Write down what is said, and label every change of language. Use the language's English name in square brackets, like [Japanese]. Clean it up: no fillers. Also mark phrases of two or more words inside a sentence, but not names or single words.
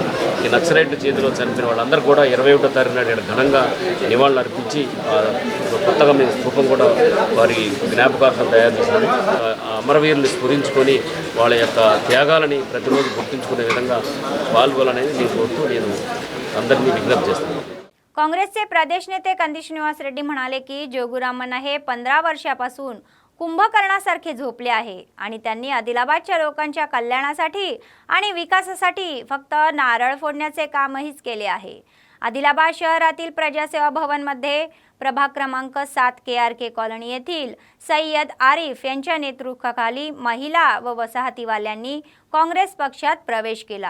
[Telugu] ఈ నక్సలైట్ చేతిలో చనిపోయిన వాళ్ళందరూ కూడా 21వ తారీఖు నాడు ఘనంగా నివాళులు అర్పించి కొత్తగా మేము స్థూపం కూడా వారి జ్ఞాపకార్థం తయారు చేశారు। అమరవీరులు స్ఫురించుకొని వాళ్ళ యొక్క త్యాగాలని ప్రతిరోజు గుర్తుంచుకునే విధంగా పాల్గొనాలని నేను కోరుతూ నేను అందరినీ विज्ञप्ति చేస్తున్నాను। [Marathi] काँग्रेसचे प्रदेश नेते कंदी श्रीनिवास रेड्डी म्हणाले की जोगुरामण्णा हे 15 वर्षापासून कुंभकर्णासारखे झोपले आहे आणि त्यांनी आदिलाबादच्या लोकांच्या कल्याणासाठी आणि विकासासाठी फक्त नारळ फोडण्याचे कामहीच केले आहे। आदिलाबाद शहरातील प्रजासेवा भवनमध्ये प्रभाग क्रमांक 7 KRK कॉलनी येथील सय्यद आरिफ यांच्या नेतृत्वाखाली महिला व वसाहतीवाल्यांनी काँग्रेस पक्षात प्रवेश केला।